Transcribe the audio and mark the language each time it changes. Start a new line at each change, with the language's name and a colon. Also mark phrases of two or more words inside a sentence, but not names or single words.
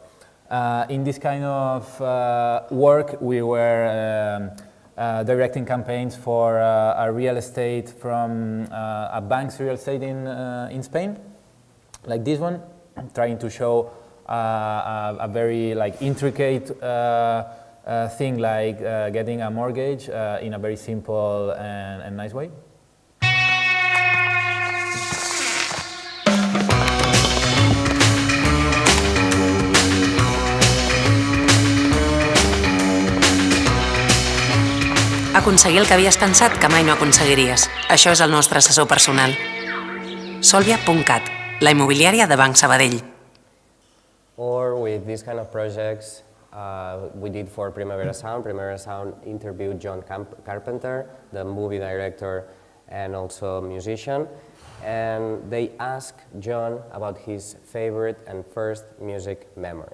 English: In this kind of work, we were directing campaigns for a real estate from a bank's real estate in Spain, like this one, trying to show a very intricate thing like getting a mortgage in a very simple and nice way.
Catalan: Aconseguir el que havies pensat que mai no aconseguiries. Això és el nostre assessor personal. Solvia.cat, la immobiliària de Banc Sabadell.
English: Or with these kind of projects, we did for Primavera Sound. Primavera Sound interviewed John Carpenter, the movie director and also musician, and they asked John about his favorite and first music memory.